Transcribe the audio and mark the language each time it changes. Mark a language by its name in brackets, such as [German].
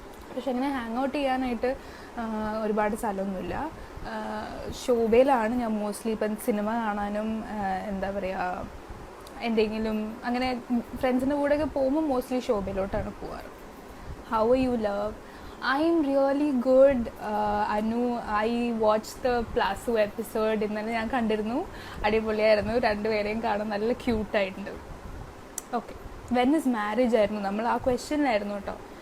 [Malayalam] പക്ഷെ അങ്ങനെ hang out ചെയ്യാനായിട്ട് ഒരുപാട് സ്ഥലമൊന്നുമില്ല. ശോഭയിലാണ് ഞാൻ മോസ്റ്റ്ലി ഇപ്പം സിനിമ കാണാനും എന്താ പറയുക, എന്തെങ്കിലും അങ്ങനെ ഫ്രണ്ട്സിൻ്റെ കൂടെയൊക്കെ പോകുമ്പോൾ മോസ്റ്റ്ലി ശോഭയിലോട്ടാണ് പോവാറ്. [English] How are you love? I'm really good, Anu. I watched the Plasu episode. [Malayalam] ഇന്നലെ ഞാൻ കണ്ടിരുന്നു, അടിപൊളിയായിരുന്നു. രണ്ടുപേരെയും കാണാൻ നല്ല ക്യൂട്ടായിട്ടുണ്ട്. ഓക്കെ. [English] when is marriage [Malayalam] ആയിരുന്നു നമ്മൾ ആ ക്വസ്റ്റ്യനിലായിരുന്നു കേട്ടോ.